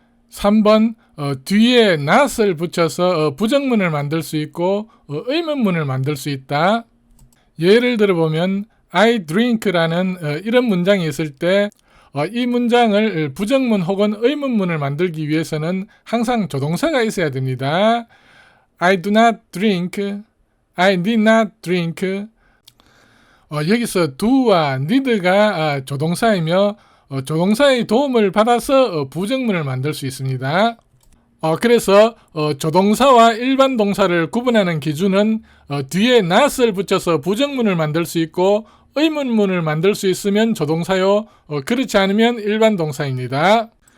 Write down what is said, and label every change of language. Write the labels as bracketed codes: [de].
[ko] 3번 뒤에 not을 붙여서 부정문을 만들 수 있고 의문문을 만들 수 있다. 예를 들어보면 [en] I drink [ko] 라는 이런 문장이 있을 때 이 문장을 부정문 혹은 의문문을 만들기 위해서는 항상 조동사가 있어야 됩니다. [en] I do not drink, I did not drink. [ko] 여기서 do와 need가 조동사이며 조동사의 도움을 받아서 부정문을 만들 수 있습니다. 그래서 조동사와 일반 동사를 구분하는 기준은 뒤에 not을 붙여서 부정문을 만들 수 있고 의문문을 만들 수 있으면 조동사요, 그렇지 않으면 일반 동사입니다.